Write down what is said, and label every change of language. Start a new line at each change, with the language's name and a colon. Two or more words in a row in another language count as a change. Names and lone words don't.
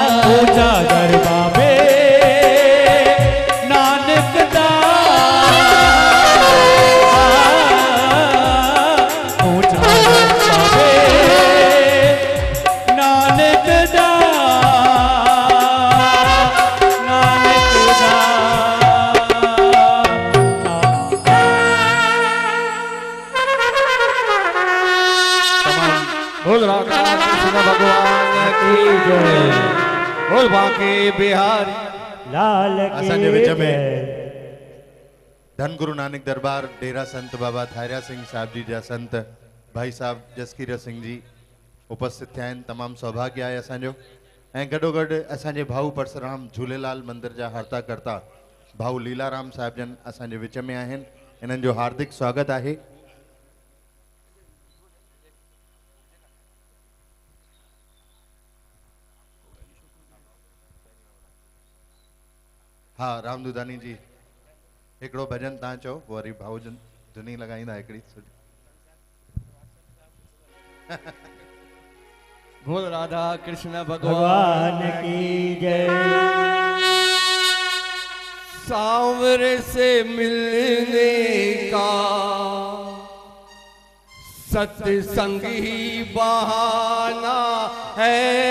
Punjabi: ਓ ਚਾਦਰ ਬਾਬੇ ਨਾਨਕ ਦਾ ਓ ਚਾਦਰ ਬਾਬੇ ਨਾਨਕ ਦਾ ਨਾਨਕ ਦਾ
Hindi: बोल राधा कृष्ण भगवान की जय बोल बांके बिहारी लाल
Sindhi: असांजे विच में धन गुरु नानक दरबार डेरा संत बाबा थारिया सिंह साहब जी जा संत भाई साहब जसकीर सिंह जी उपस्थित थिया आहिनि तमामु सौभाग्य आहे असांजो ऐं गॾोगॾु असांजे भाऊ परसराम झूलेलाल मंदिर जा हर्ता करता भाऊ लीलाराम साहिब जन असांजे विच में आहिनि इन्हनि जो हार्दिक स्वागत आहे हाँ राम दुधानी जी हिकिड़ो भजन तव्हां चओ वरी भाऊ जन धुनी लॻाईंदा हिकिड़ी सुठी
Hindi: बोल राधा कृष्ण भगवान भगवान की जय सांवरे से मिलने का सत्संग ही बहाना है।